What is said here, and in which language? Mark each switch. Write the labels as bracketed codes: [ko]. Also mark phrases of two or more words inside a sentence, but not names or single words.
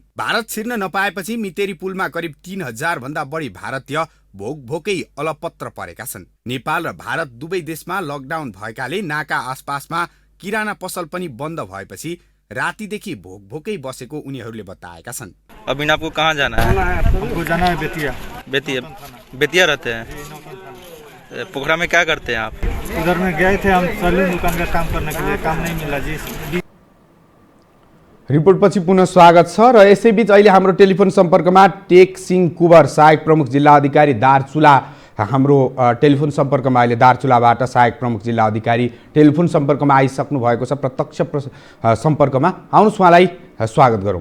[ne] भारत छिर्न नपाएपछि मितेरी पुलमा करिब 3,000 भन्दा बढी भारतीय भोकभोकै अलपत्र परेका छन्। नेपाल र भारत दुवै देशमा लकडाउन भएकाले नाका आसपासमा किराना पसल पनि बन्द भएपछि रातिदेखि भोकभोकै बसेको उनीहरूले बताएका छन्। [hi] अभी आपको कहाँ जाना है? हमको जाना है बेतिया। बेतिया रहते हैं। पोखरा में क्या करते हैं आप? उधर में गए थे हम सैलून दुकान का काम करने के लिए, काम नहीं मिला जी। [ne] रिपोर्टपछि पुनः स्वागत छ र यसैबीच अहिले हाम्रो टेलिफोन सम्पर्कमा टेक सिंह कुबर सहायक प्रमुख जिल्ला अधिकारी दार्चुला हाम्रो टेलिफोन सम्पर्कमा अहिले दार्चुलाबाट सहायक प्रमुख जिल्ला अधिकारी टेलिफोन सम्पर्कमा आइसक्नु भएको छ। प्रत्यक्ष सम्पर्कमा आउनुहोस्, उहाँलाई स्वागत गरौँ।